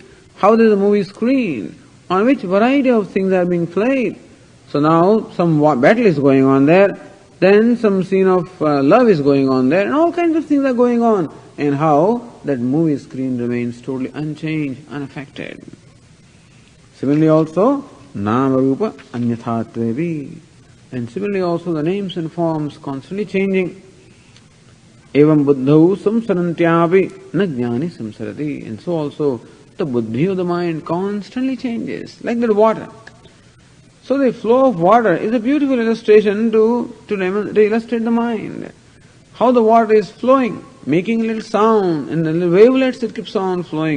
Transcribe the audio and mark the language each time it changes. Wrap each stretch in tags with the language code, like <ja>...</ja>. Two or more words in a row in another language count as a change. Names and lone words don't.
<en>How there is a movie screen on which variety of things are being played. So now some battle is going on there, then some scene of love is going on there, and all kinds of things are going on. And how that movie screen remains totally unchanged, unaffected. Similarly also,</en> <sa>nama rupa anyatha tvepi.</sa> <en>And similarly also the names and forms constantly changing.</en> <sa>Evam buddhau samsarantyapi na jnani samsarati.</sa> <en>And so also the buddhi of the mind constantly changes, like that water. So the flow of water is a beautiful illustration to illustrate the mind. How the water is flowing, making a little sound, and the little wavelets it keeps on flowing.</en>